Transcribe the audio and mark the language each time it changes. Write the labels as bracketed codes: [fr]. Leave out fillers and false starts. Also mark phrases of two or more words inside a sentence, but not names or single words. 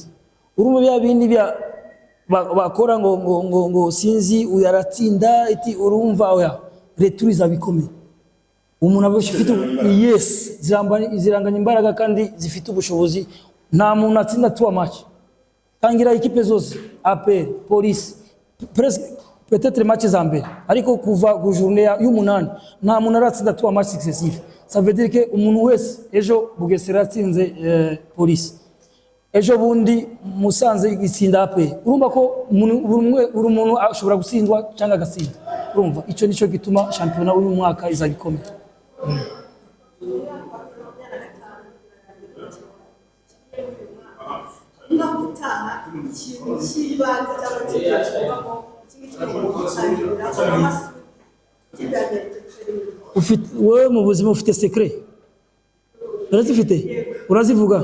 [rw] Urumva bya bindi bakora ngo sinzi uyaratsinda iti urumva oya retour izabikomeye. Umuntu abafite yes ziranganya imbaraga kandi zifite ubushobozi. Nta muntu atsinda 3 match tangira equipe zose APR Police [fr] presque peut-être [rw] match za mbere, ariko kuva ku journée y'umunani nta muntu aratsinda 3 [fr] match successifs. Ça veut dire que [rw] umuntu wese ejo Bugesera atsinze Police, ejo bundi Musanze itsinda APR. Urumva ko buri muntu ashobora gutsindwa cyangwa agatsinda. Urumva icyo nicyo gituma shampiyona uyu mwaka izabikomeye. Wewe mu buzima ufite secret urazifite urazivuga?